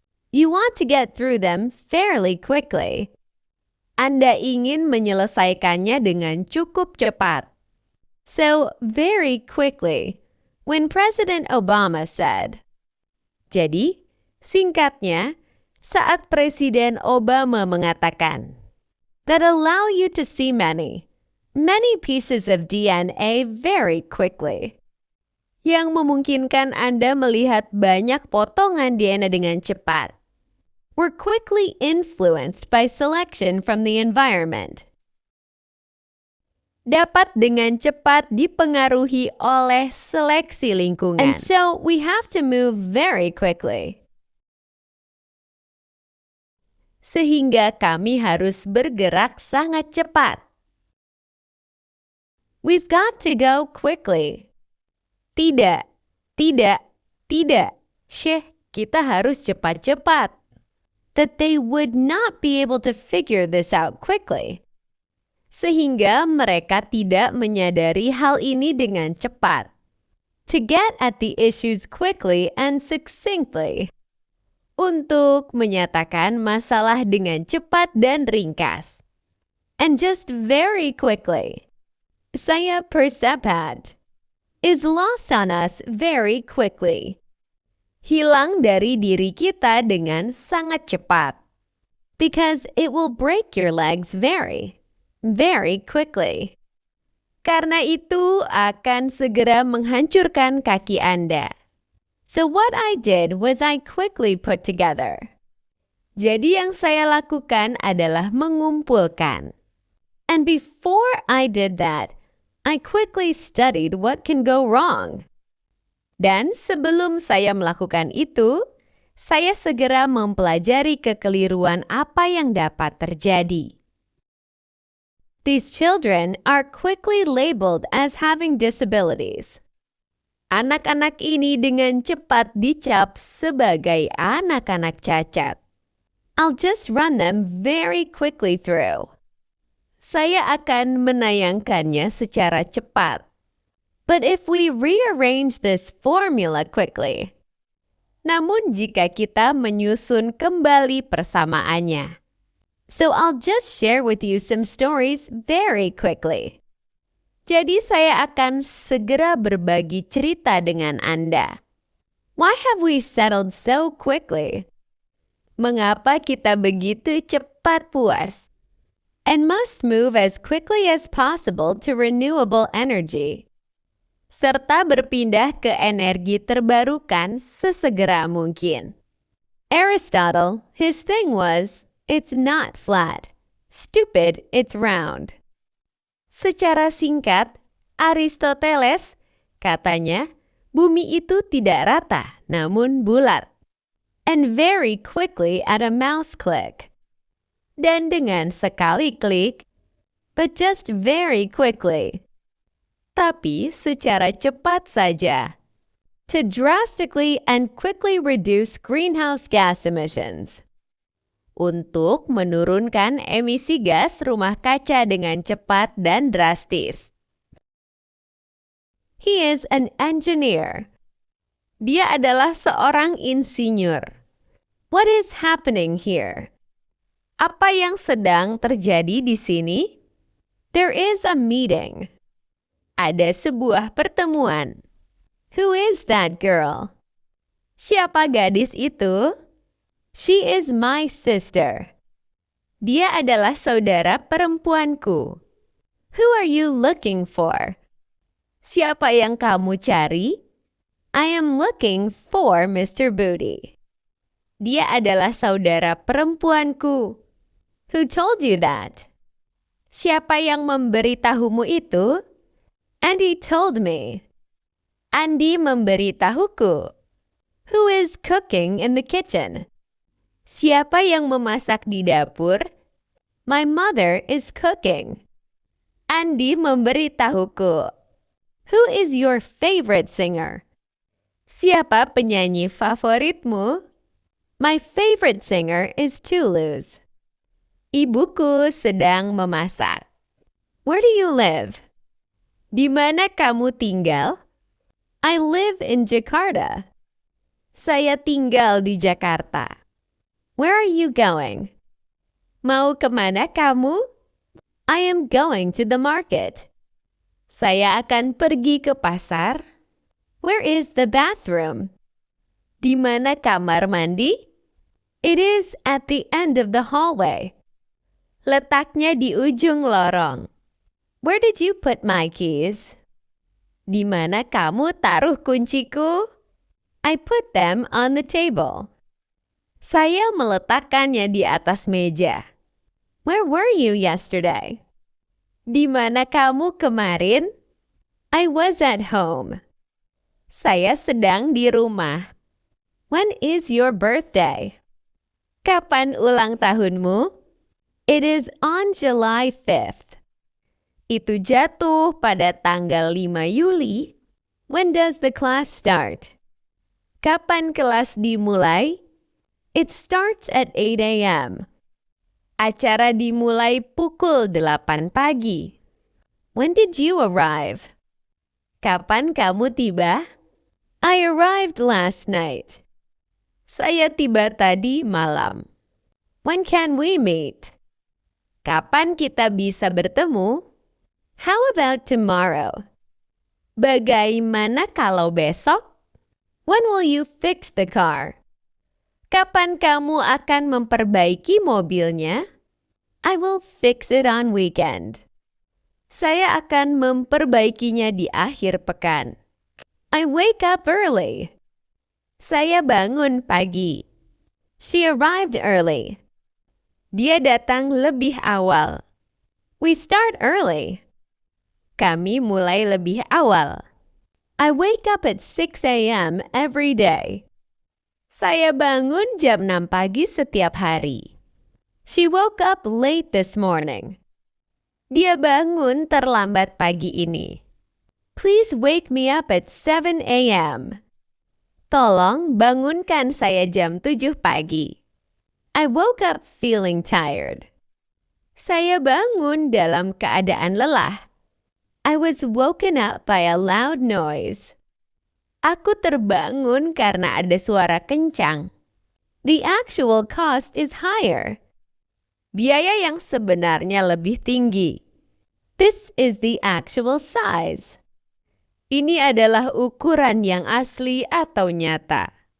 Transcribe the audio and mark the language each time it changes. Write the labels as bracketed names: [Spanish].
[English] You want to get through them fairly quickly. [Indonesian] Anda ingin menyelesaikannya dengan cukup cepat. [English] So, very quickly, when President Obama said. [Indonesian] Jadi, singkatnya, saat Presiden Obama mengatakan, [English] that allow you to see many pieces of DNA very quickly. [Indonesian] Yang memungkinkan Anda melihat banyak potongan DNA dengan cepat. [English] We're quickly influenced by selection from the environment. [Indonesian] Dapat dengan cepat dipengaruhi oleh seleksi lingkungan. [English] And so we have to move very quickly. [Indonesian] Sehingga kami harus bergerak sangat cepat. [English] We've got to go quickly. [Indonesian] Tidak, tidak, tidak. Kita harus cepat-cepat. [English] That they would not be able to figure this out quickly. [Indonesian] Sehingga mereka tidak menyadari hal ini dengan cepat. [English] To get at the issues quickly and succinctly. [Indonesian] Untuk menyatakan masalah dengan cepat dan ringkas. [English] And just very quickly. [Indonesian] Saya percepat. [English] Is lost on us very quickly. [Indonesian] Hilang dari diri kita dengan sangat cepat. [English] Because it will break your legs very, very quickly. [Indonesian] Karena itu akan segera menghancurkan kaki Anda. [English] So what I did was I quickly put together. [Indonesian] Jadi yang saya lakukan adalah mengumpulkan. [English] And before I did that, I quickly studied what can go wrong. [Indonesian] Dan sebelum saya melakukan itu, saya segera mempelajari kekeliruan apa yang dapat terjadi. [English] These children are quickly labeled as having disabilities. [Indonesian] Anak-anak ini dengan cepat dicap sebagai anak-anak cacat. [English] I'll just run them very quickly through. [Indonesian] Saya akan menayangkannya secara cepat. [English] But if we rearrange this formula quickly. [Indonesian] Namun jika kita menyusun kembali persamaannya. [English] So I'll just share with you some stories very quickly. [Indonesian] Jadi saya akan segera berbagi cerita dengan Anda. [English] Why have we settled so quickly? [Indonesian] Mengapa kita begitu cepat puas? [English] And must move as quickly as possible to renewable energy. [Indonesian] Serta berpindah ke energi terbarukan sesegera mungkin. [English] Aristotle, his thing was, it's not flat. Stupid, it's round. [Indonesian] Secara singkat, Aristoteles katanya, bumi itu tidak rata, namun bulat. [English] And very quickly at a mouse click. [Indonesian] Dan dengan sekali klik, [English] but just very quickly. [Indonesian] Tapi secara cepat saja. [English] To drastically and quickly reduce greenhouse gas emissions. [Indonesian] Untuk menurunkan emisi gas rumah kaca dengan cepat dan drastis. [English] He is an engineer. [Indonesian] Dia adalah seorang insinyur. [English] What is happening here? [Indonesian] Apa yang sedang terjadi di sini? [English] There is a meeting. [Indonesian] Ada sebuah pertemuan. [English] Who is that girl? [Indonesian] Siapa gadis itu? [English] She is my sister. [Indonesian] Dia adalah saudara perempuanku. [English] Who are you looking for? [Indonesian] Siapa yang kamu cari? [English] I am looking for Mr. Booty. [Indonesian] Dia adalah saudara perempuanku. [English] Who told you that? [Indonesian] Siapa yang memberitahumu itu? [English] Andy told me. [Indonesian] Andy memberitahuku. [English] Who is cooking in the kitchen? [Indonesian] Siapa yang memasak di dapur? [English] My mother is cooking. [Indonesian] Andy memberitahuku. [English] Who is your favorite singer? [Indonesian] Siapa penyanyi favoritmu? [English] My favorite singer is Toulouse. [Indonesian] Ibuku sedang memasak. [English] Where do you live? [Indonesian] Di mana kamu tinggal? [English] I live in Jakarta. [Indonesian] Saya tinggal di Jakarta. [English] Where are you going? [Indonesian] Mau kemana kamu? [English] I am going to the market. [Indonesian] Saya akan pergi ke pasar. [English] Where is the bathroom? [Indonesian] Di mana kamar mandi? [English] It is at the end of the hallway. [Indonesian] Letaknya di ujung lorong. [English] Where did you put my keys? [Indonesian] Di mana kamu taruh kunciku? [English] I put them on the table. [Indonesian] Saya meletakkannya di atas meja. [English] Where were you yesterday? [Indonesian] Di mana kamu kemarin? [English] I was at home. [Indonesian] Saya sedang di rumah. [English] When is your birthday? [Indonesian] Kapan ulang tahunmu? [English] It is on July 5th. [Indonesian] Itu jatuh pada tanggal 5 Juli. [English] When does the class start? [Indonesian] Kapan kelas dimulai? [English] It starts at 8 a.m. [Indonesian] Acara dimulai pukul 8 pagi. [English] When did you arrive? [Indonesian] Kapan kamu tiba? [English] I arrived last night. [Indonesian] Saya tiba tadi malam. [English] When can we meet? [Indonesian] Kapan kita bisa bertemu? [English] How about tomorrow? [Indonesian] Bagaimana kalau besok? [English] When will you fix the car? [Indonesian] Kapan kamu akan memperbaiki mobilnya? [English] I will fix it on weekend. [Indonesian] Saya akan memperbaikinya di akhir pekan. [English] I wake up early. [Indonesian] Saya bangun pagi. [English] She arrived early. [Indonesian] Dia datang lebih awal. [English] We start early. [Indonesian] Kami mulai lebih awal. [English] I wake up at 6 a.m. every day. [Indonesian] Saya bangun jam 6 pagi setiap hari. [English] She woke up late this morning. [Indonesian] Dia bangun terlambat pagi ini. [English] Please wake me up at 7 a.m. [Indonesian] Tolong bangunkan saya jam 7 pagi. [English] I woke up feeling tired. [Indonesian] Saya bangun dalam keadaan lelah. [English] I was woken up by a loud noise. [Indonesian] Aku terbangun karena ada suara kencang. [English] The actual cost is higher. [Indonesian] Biaya yang sebenarnya lebih tinggi. [English] This is the actual size. [Indonesian] Ini adalah ukuran yang asli atau nyata.